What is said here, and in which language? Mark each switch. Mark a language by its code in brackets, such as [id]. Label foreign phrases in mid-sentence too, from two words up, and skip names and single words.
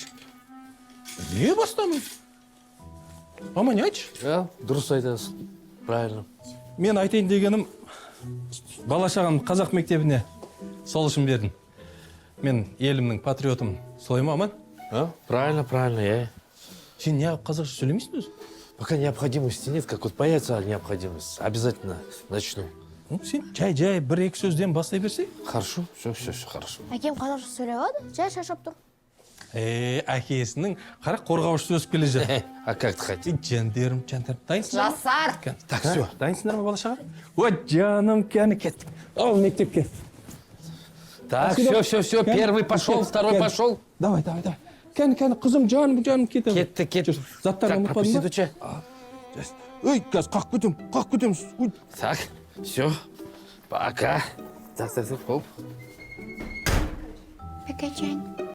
[kk] Не бастамай? Мама, не айтшы? Дұрыс айтасың. Правильно. Мен айтайын дегенім, бала-шағам қазақ мектебіне сол үшін бердім. Мен елімнің патриотым. Солай ма, Аман? [ru] Правильно, [kk] Сен не қазақша сөйлемейсің өзі? [ru] Пока необходимости нет, как вот появится необходимость, обязательно начну. [kk] Сен жай бір-екі сөзден бастай берсей? [ru] Хорошо, все, хорошо. [kk] Әкем қазақша сөйлей алады, жай шашап тұр. Әкесінің қара қорғаушы өсіп келе жатыр. [ru] А как ты хотел? [kk] Жандерім. Дайынсыңдар ма? Жасар. [ru] Так, все. [kk] Дайынсыңдар ма, бала-шаға? Вот, жаным, кәні кеттік. Ал, мектепке. [ru] Так, все, первый пошел, второй пошел. Давай. [kk] Кәні, қызым, жаным, кетті. Кетті. Заттарын [ru] Так, [kk] ұмытпадың [ru] пропусти, [kk] ба? [ru] доча. [kk] Ой, қазір қақ кетем. [ru] Так, все, пока. Так, хоп. [kk] Әкечен.